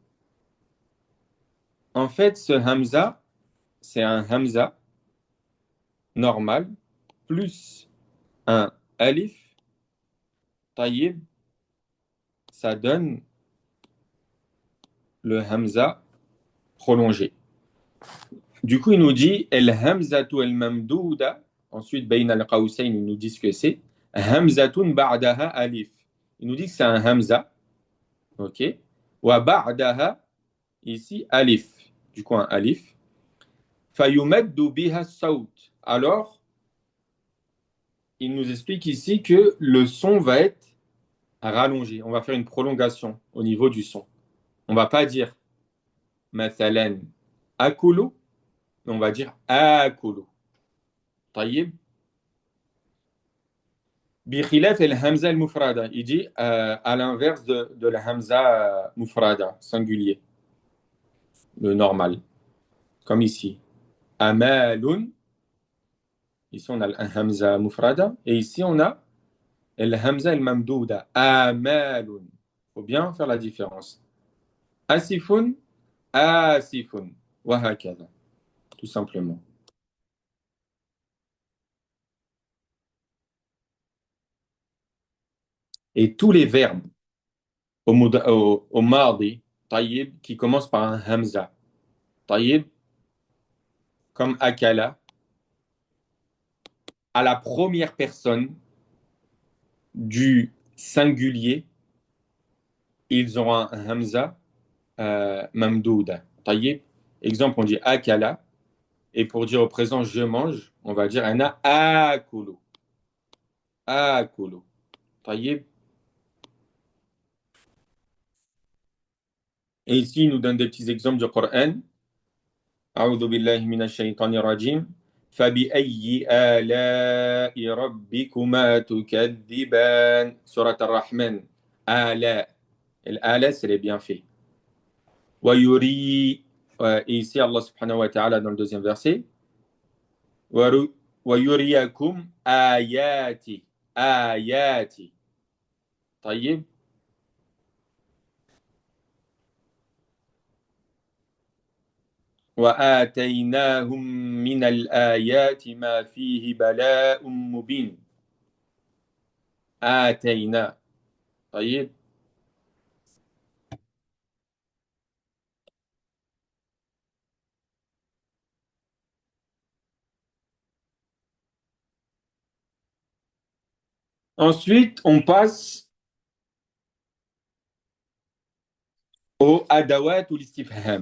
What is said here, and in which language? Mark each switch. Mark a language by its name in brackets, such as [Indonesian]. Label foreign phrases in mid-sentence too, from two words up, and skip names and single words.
[French] En fait, ce hamza, c'est un hamza normal, plus un alif, taïb, ça donne le hamza prolongé. Du coup, il nous dit [Arabic] الهمزة الممدودة. [French] Ensuite, [Arabic] بين القوسين, [French] il nous dit ce que c'est. [Arabic] همزة بعدها ألف. [French] Il nous dit que c'est un hamza. [Arabic] OK. وبعدها, [French] ici, alif. Du coup, un alif. [Arabic] فيمد بها صوت. [French] Alors, il nous explique ici que le son va être rallongé. On va faire une prolongation au niveau du son. On va pas dire [Arabic] مثلا آكل, [French] mais on va dire akulu. [Arabic] طيب. بخلاف الهمزة المفردة. [French] Il dit à l'inverse de la [Arabic] همزة مفردة, [French] singulier, le normal. Comme ici. Amalun. Ici, on a le [Arabic] همزة مفردة. [French] Et ici, on a le [Arabic] همزة الممدودة. [French] Amalun. Il faut bien faire la différence. [Arabic] آسف آسف. [French] Wahakada. Tout simplement. Et tous les verbes au mardi, taïb, qui commencent par un hamza. Taïb, comme akala, à la première personne du singulier, ils auront un [Arabic] همزة ممدودة. [French] Taïb, exemple, on dit akala, et pour dire au présent je mange, on va dire [Arabic] أنا آكل. [French] Akulu. Taïb. Et ici, il nous donne des petits exemples du Coran. [Arabic] أعوذ بالله من الشيطان الرجيم فبأي آلاء ربكما تكذبان سورة الرحمن آلاء الآلاء [French] c'est les bienfaits [Arabic] ويري [French] et ici Allah [Arabic] سبحانه وتعالى [French] dans le deuxième verset [Arabic] ويريكم آياتي آياتي طيب وآتيناهم من الآيات ما فيه بلاء مبين آتينا طيب. [French] Ensuite, on passe au adawat ou l'istifham.